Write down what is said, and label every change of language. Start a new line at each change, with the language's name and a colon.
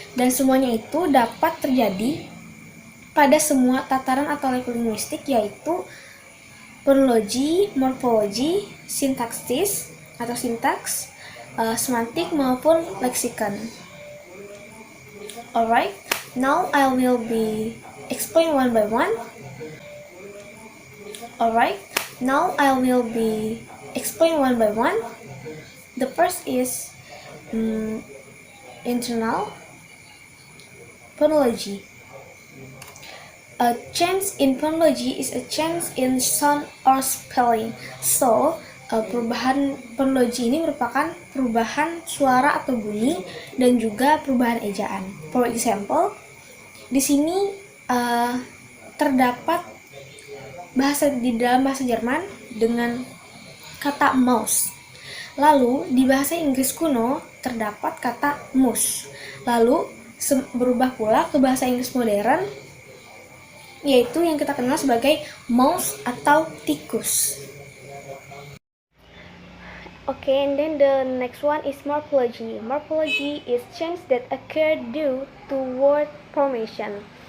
Indonesian: Dan semuanya itu dapat terjadi pada semua tataran atau level linguistik, yaitu phonology, morphology, sintaksis atau sintaks, semantik maupun lexicon.
English: Alright, now I will be explain one by one. Alright, now I will be explain one by one. The first is internal phonology. A change in phonology is a change in sound or spelling.
Indonesian: So, perubahan phonology ini merupakan perubahan suara atau bunyi dan juga perubahan ejaan.
English: For example,
Indonesian: di sini terdapat di dalam bahasa Jerman dengan kata mouse. Lalu di bahasa Inggris kuno terdapat kata mouse. Lalu berubah pula ke bahasa Inggris modern, yaitu yang kita kenal sebagai mouse atau tikus.
English: Okay, and then the next one is morphology. Morphology is change that occur due to word formation.